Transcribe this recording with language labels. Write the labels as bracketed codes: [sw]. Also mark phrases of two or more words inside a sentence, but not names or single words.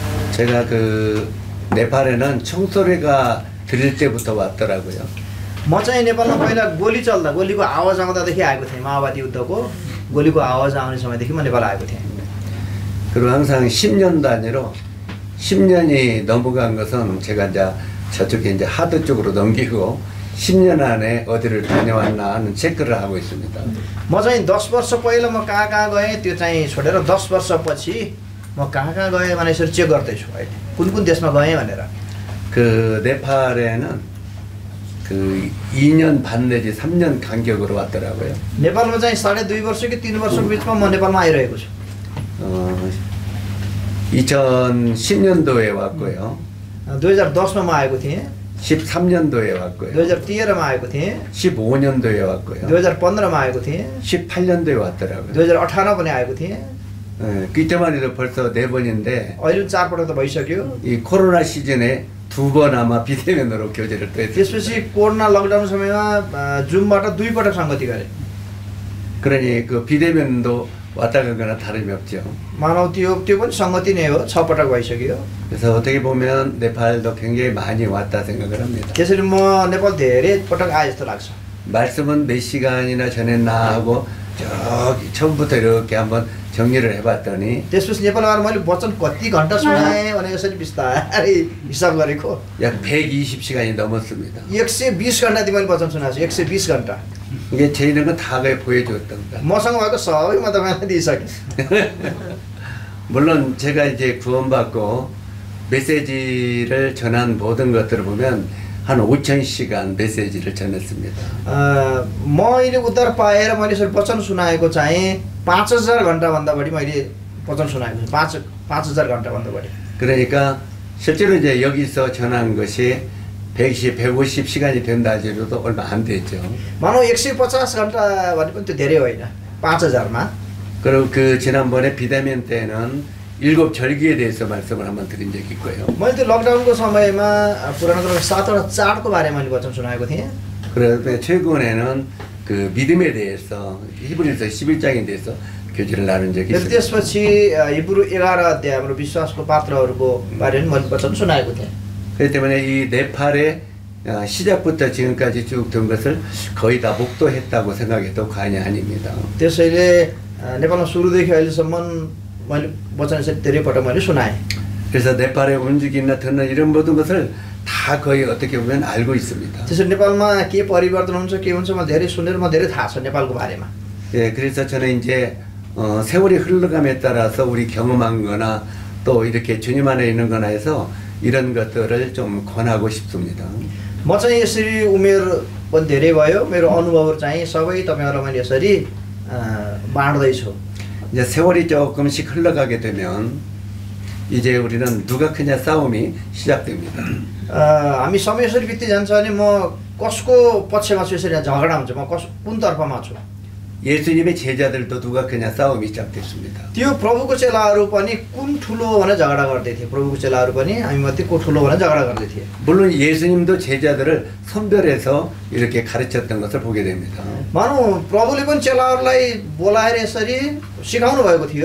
[ko] 제가 그 네팔에는 총소리가 들릴 때부터 왔더라고요. [ne] म चाहिँ नेपालमा पहिला गोली चल्दा गोलीको आवाज आउँदादेखि आएको थिएँ। माओवादी युद्धको गोलीको आवाज आउने समयदेखि म नेपाल आएको थिएँ। [ko] 그리고 항상 10년 단위로 10년이 넘어간 것은 제가 이제 저쪽에 이제 하드 쪽으로 넘기고 10년 안에 어디를 다녀왔나 하는 체크를 하고 있습니다. [ne] म चाहिँ 10 वर्ष पहिला म कहाँ गएँ त्यो चाहिँ छोडेर 10 वर्षपछि म कहाँ गएँ भनेर यसरी चेक गर्दैछु अहिले कुन देशमा गएँ भनेर। [ko] 그 네팔에는 그 2년 반 내지 3년 간격으로 왔더라고요. [ne] नेपालमा चाहिँ 2.5 वर्ष कि 3 वर्षको बिचमा म नेपालमा आइरहेको छु। [ko] 2010년도에 왔고요. [ne] 2010मा म आएको थिएँ। [ko] 13년도에 왔고요. [ne] 2013मा आएको थिएँ। [ko] 15년도에 왔고요. [ne] 2015मा आएको थिएँ। [ko] 18년도에 왔더라고요. [ne] 2018मा पनि आएको थिएँ। [ko] 그때만 해도 벌써 4번인데 [ne] अहिले 4पटक त भइसक्यो। [ko] 이 코로나 시즌에 2번 아마 비대면으로 교제를 또 했어요. [ne] त्यसपछि [en] corona lockdown [ne] समयमा जुमबाट 2पटक संगति गरे। [ko] 그러니 그 비대면도 왔다 가거나 다름이 없죠. [ne] मानव त्यो पनि संगति नै हो। 6पटक भइसक्यो। [ko] 그래서 어떻게 보면 네팔도 굉장히 많이 왔다 생각을 합니다. [ne] त्यसरी म नेपाल धेरै पटक आए जस्तो लाग्छ। [ko] 말씀은 몇 시간이나 전했나 하고 저기 처음부터 이렇게 한번 정리를 해봤더니 [ne] त्यसपछि नेपाल आएर मैले वचन कति घण्टा सुनाएँ भने यसरी बिस्तारै हिसाब गरेको [ko] 약 120시간이 넘었습니다. [ne] 120 घण्टा मैले वचन सुनाएको छु। 120 घण्टा। [ko] 이게 제 있는 건 다 보여줬던 거. [ne] मसँग भएको सबै म तपाईँलाई दिइसकेँ। [ko] 물론 제가 이제 구원받고 메시지를 전한 모든 것들을 보면 한 5,000시간 메시지를 전했습니다. [ne] मैले उद्धार पाएर मैले यसरी वचन सुनाएको चाहिँ 5,000 घण्टाभन्दा बढी मैले वचन सुनाएको छु। 5,000 घण्टाभन्दा बढी। [ko] 그러니까 실제로 이제 여기서 전한 것이 150시간이 된다 하더라도 얼마 안 되죠. [ne] मानव 150 घण्टा भने पनि त्यो धेरै होइन 5,000मा। [ko] 그리고 그 지난번에 비대면 때는 7절기에 대해서 말씀을 한번 드린 적이 있고요. [ne] मैले त्यो लकडाउनको समयमा पुरानो क्रममा 7वटा चाडको बारेमा मैले वचन सुनाएको थिएँ। [ko] 그런데 최근에는 그 믿음에 대해서 히브리서 11장에 대해서 교제를 나눈 적이 있습니다. [ne] त्यसपछि हिब्रू 11 अध्याय हाम्रो विश्वासको पात्रहरूको बारेमा मैले वचन सुनाएको थिएँ। [ko] 그렇기 때문에 이 네팔의 시작부터 지금까지 쭉 된 것을 거의 다 목도했다고 생각해도 과언이 아닙니다. [ne] त्यसैले नेपालमा सुरुदेखि अहिलेसम्म मैले वचन यसरी धेरै पटक मैले सुनाएँ। [ko] 그래서 네팔의 움직임이나 듣는 이런 모든 것을 다 거의 어떻게 보면 알고 있습니다. [ne] त्यसरी नेपालमा के परिवर्तन हुन्छ के हुन्छ म धेरै सुनेर म धेरै थाहा छ नेपालको बारेमा। [ko] 예, 그래서 저는 이제 세월이 흘러감에 따라서 우리 경험한 거나 또 이렇게 주님 안에 있는 거나 해서 이런 것들을 좀 권하고 싶습니다. [ne] म चाहिँ यसरी उमेर पनि धेरै भयो। मेरो अनुभवहरू चाहिँ सबै तपाईहरुलाई मैले यसरी बाँड्दै छु। [ko] 이제 세월이 조금씩 흘러가게 되면 이제 우리는 누가 크냐 싸움이 시작됩니다. [ne] हामी समय यसरी बित्दै जान्छ भने म कसको पक्षमा छु यसरी झगडा हुन्छ। म कुन तर्फमा छु। [ko] 예수님의 제자들도 누가 크냐 싸움이 시작됐습니다. [ne] त्यो प्रभुको चेलाहरू पनि कुन ठुलो भनेर झगडा गर्दै थिए। प्रभुको चेलाहरू पनि हामी मध्ये को ठुलो भनेर झगडा गर्दै थिए। [ko] 물론 예수님도 제자들을 선별해서 이렇게 가르쳤던 것을 보게 됩니다. [ne] मानौ प्रभुले पनि चेलाहरूलाई बोलाएर यसरी सिकाउनु भएको थियो।